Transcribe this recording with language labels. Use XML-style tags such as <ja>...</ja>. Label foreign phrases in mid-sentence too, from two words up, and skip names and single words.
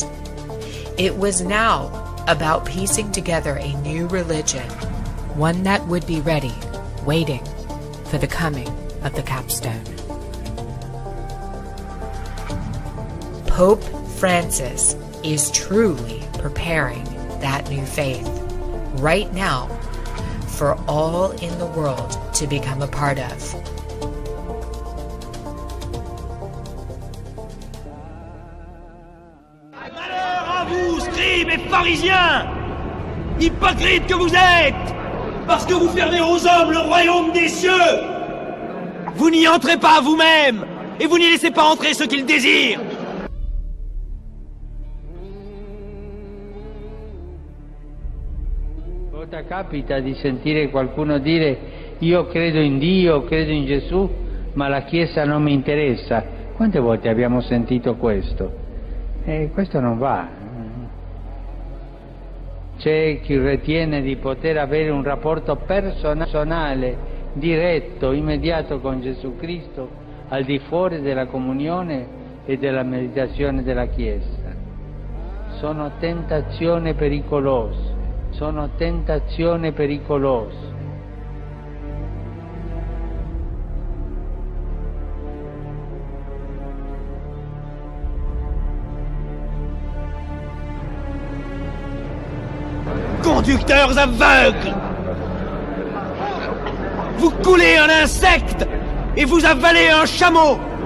<en>It was now about piecing together a new religion, one that would be ready, waiting for the coming of the capstone. Pope Francis is truly preparing that new faith right now for all in the world to become a part of.</en> <fr>Malheur à vous, scribes et pharisiens, hypocrites que vous êtes, parce que vous fermez aux hommes le royaume des cieux. Vous n'y entrez pas vous-même, et vous n'y laissez pas entrer ceux qu'ils désirent.</fr> <it>Capita di sentire qualcuno dire io credo in Dio, credo in Gesù, ma la Chiesa non mi interessa. Quante volte abbiamo sentito questo? Questo non va. C'è chi ritiene di poter avere un rapporto personale, diretto, immediato con Gesù Cristo, al di fuori della comunione e della meditazione della Chiesa. Sono tentazioni pericolose. Sono tentazioni pericolose.</it> <fr>Conducteurs aveugles! Vous coulez un insecte et vous avalez un chameau!</fr>